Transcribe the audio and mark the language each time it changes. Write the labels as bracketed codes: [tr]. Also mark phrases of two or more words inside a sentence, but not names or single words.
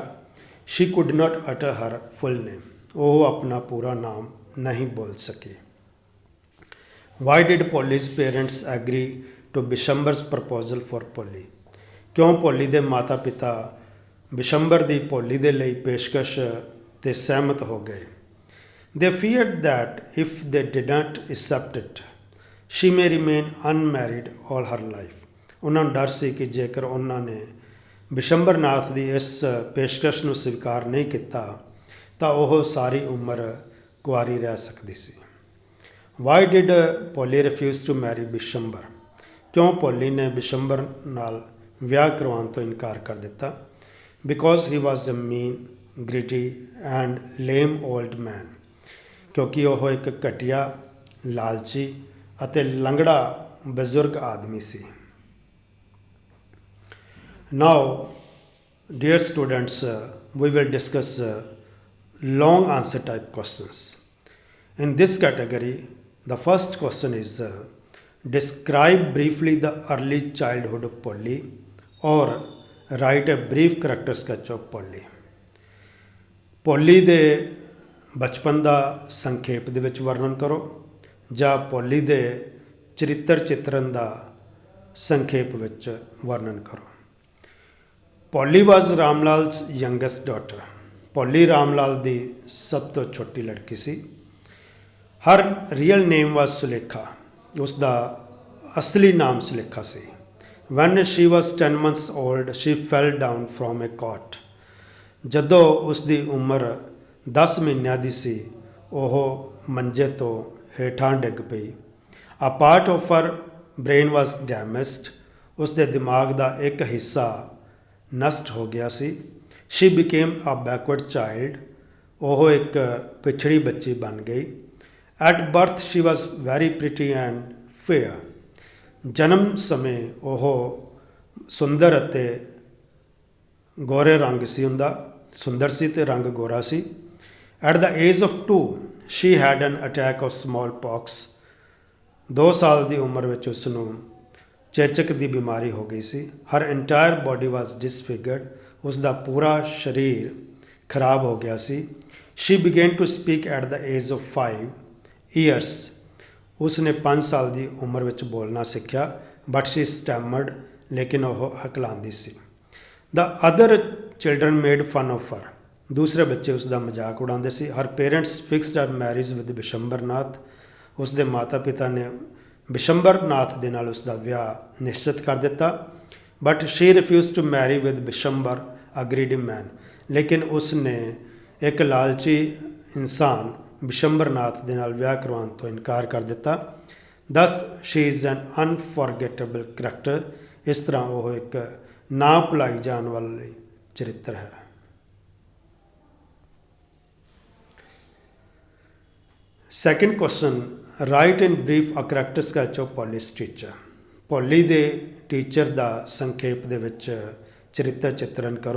[en] She could not utter her full name. [pa] ਉਹ ਆਪਣਾ ਪੂਰਾ ਨਾਮ ਨਹੀਂ ਬੋਲ ਸਕੀ। [en] Why did Polly's parents agree to Bishambar's proposal for Polly. [pa] ਕਿਉਂ ਪੋਲੀ ਦੇ ਮਾਤਾ ਪਿਤਾ ਬਿਸ਼ੰਬਰ ਦੀ ਪੋਲੀ ਦੇ ਲਈ ਪੇਸ਼ਕਸ਼ 'ਤੇ ਸਹਿਮਤ ਹੋ ਗਏ? [en] They feared that if they didn't accept it, she may remain unmarried all her life. [pa] ਉਹਨਾਂ ਨੂੰ ਡਰ ਸੀ ਕਿ ਜੇਕਰ ਉਹਨਾਂ ਨੇ ਬਿਸ਼ੰਬਰ ਨਾਥ ਦੀ ਇਸ ਪੇਸ਼ਕਸ਼ ਨੂੰ ਸਵੀਕਾਰ ਨਹੀਂ ਕੀਤਾ ਤਾਂ ਉਹ ਸਾਰੀ ਉਮਰ ਕੁਆਰੀ ਰਹਿ ਸਕਦੀ ਸੀ। [en] Why did Polly refuse to marry Bishambar. [pa] ਕਿਉਂ ਪੋਲੀ ਨੇ ਬਿਸ਼ੰਬਰ ਨਾਲ ਵਿਆਹ ਕਰਵਾਉਣ ਤੋਂ ਇਨਕਾਰ ਕਰ ਦਿੱਤਾ? [en] Because he was a mean greedy and lame old man. [pa] ਕਿਉਂਕਿ ਉਹ ਇੱਕ ਘਟੀਆ, ਲਾਲਚੀ ਅਤੇ ਲੰਗੜਾ ਬਜ਼ੁਰਗ ਆਦਮੀ ਸੀ। [en] Now dear students, we will discuss long answer type questions. In this category, the first question is describe briefly the early childhood of Polly or write a brief character sketch of Polly. [pa] ਪੋਲੀ ਦੇ ਬਚਪਨ ਦਾ ਸੰਖੇਪ ਦੇ ਵਿੱਚ ਵਰਣਨ ਕਰੋ ਜਾਂ ਪੋਲੀ ਦੇ ਚਰਿੱਤਰ ਚਿੱਤਰਨ ਦਾ ਸੰਖੇਪ ਵਿੱਚ ਵਰਣਨ ਕਰੋ। [en] Polly was Ram Lal's youngest daughter. [pa] ਪੋਲੀ ਰਾਮ ਲਾਲ ਦੀ ਸਭ ਤੋਂ ਛੋਟੀ ਲੜਕੀ ਸੀ। [en] Her real name was Sulekha. [pa] ਉਸ ਦਾ ਅਸਲੀ ਨਾਮ ਸੁਲੇਖਾ ਸੀ। [en] When she was 10 months old, she fell down from a cot. [pa] ਜਦੋਂ ਉਸ ਦੀ ਉਮਰ 10 ਮਹੀਨਿਆਂ ਦੀ ਸੀ ਉਹ ਮੰਜੇ ਤੋਂ ਹੇਠਾਂ ਡਿੱਗ ਪਈ। [en] A part of her brain was damaged. [pa] ਉਸ ਦੇ ਦਿਮਾਗ ਦਾ ਇੱਕ ਹਿੱਸਾ ਨਸ਼ਟ ਹੋ ਗਿਆ ਸੀ। [en] She became a backward child. [pa] ਉਹ ਇੱਕ ਪਿਛੜੀ ਬੱਚੀ ਬਣ ਗਈ। [en] At birth she was very pretty and fair. [pa] ਜਨਮ ਸਮੇਂ ਉਹ ਸੁੰਦਰ ਅਤੇ ਗੋਰੇ ਰੰਗ ਸੀ ਸੁੰਦਰ ਸੀ ਅਤੇ ਰੰਗ ਗੋਰਾ ਸੀ। [en] At the age of 2 she had an attack of smallpox. [pa] 2 ਸਾਲ ਦੀ ਉਮਰ ਵਿੱਚ ਉਸ ਨੂੰ ਚੇਚਕ ਦੀ ਬਿਮਾਰੀ ਹੋ ਗਈ ਸੀ। [en] Her entire body was disfigured. [pa] ਉਸ ਦਾ ਪੂਰਾ ਸਰੀਰ ਖਰਾਬ ਹੋ ਗਿਆ ਸੀ। [en] She began to speak at the age of 5 years. [pa] ਉਸ ਨੇ 5 ਸਾਲ ਦੀ ਉਮਰ ਵਿੱਚ ਬੋਲਣਾ ਸਿੱਖਿਆ। [en] But she stammered. [pa] ਲੇਕਿਨ ਉਹ ਹਕਲਾਉਂਦੀ ਸੀ। [en] The other children made fun of her. [pa] ਦੂਸਰੇ ਬੱਚੇ ਉਸ ਦਾ ਮਜ਼ਾਕ ਉਡਾਉਂਦੇ ਸੀ। [en] Her parents fixed her marriage with ਬਿਸ਼ੰਬਰ ਨਾਥ. [pa] ਉਸ ਦੇ ਮਾਤਾ ਪਿਤਾ ਨੇ ਬਿਸ਼ੰਬਰ ਨਾਥ ਦੇ ਨਾਲ ਉਸ ਦਾ ਵਿਆਹ ਨਿਸ਼ਚਿਤ ਕਰ ਦਿੱਤਾ। [en] But she refused to marry with ਬਿਸ਼ੰਬਰ a greedy man. [pa] ਲੇਕਿਨ ਉਸ ਨੇ ਇੱਕ ਲਾਲਚੀ ਇਨਸਾਨ ਬਿਸ਼ੰਬਰ ਨਾਥ ਦੇ ਨਾਲ ਵਿਆਹ ਕਰਵਾਉਣ ਤੋਂ ਇਨਕਾਰ ਕਰ ਦਿੱਤਾ। [en] Thus she is an unforgettable character. [pa] ਇਸ ਤਰ੍ਹਾਂ ਉਹ ਇੱਕ ਨਾ ਭੁਲਾਈ ਜਾਣ ਵਾਲੀ ਚਰਿੱਤਰ ਹੈ। [en] Second question, write in brief a character sketch of Polly's teacher. [pa] ਪੋਲੀ ਦੇ ਟੀਚਰ ਦਾ ਸੰਖੇਪ ਦੇ ਵਿੱਚ ਚਰਿੱਤਰ ਚਿੱਤਰਨ ਕਰੋ।